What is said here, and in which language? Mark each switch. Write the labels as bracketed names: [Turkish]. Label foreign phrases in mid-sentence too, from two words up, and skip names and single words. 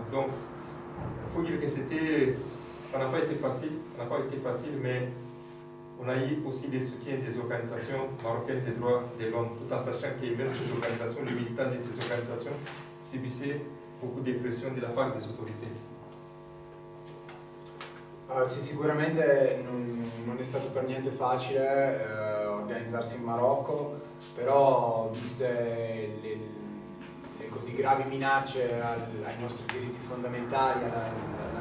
[French] Donc, il faut dire que ça n'a pas été facile, mais on a eu aussi des soutiens des organisations marocaines des droits de l'homme, tout en sachant que même ces organisations, les militants de ces organisations subissaient beaucoup de pression de la part des autorités. [Italian] Sì, sicuramente non è stato per niente facile organizzarsi in Marocco, però viste le così gravi minacce ai nostri diritti fondamentali, alla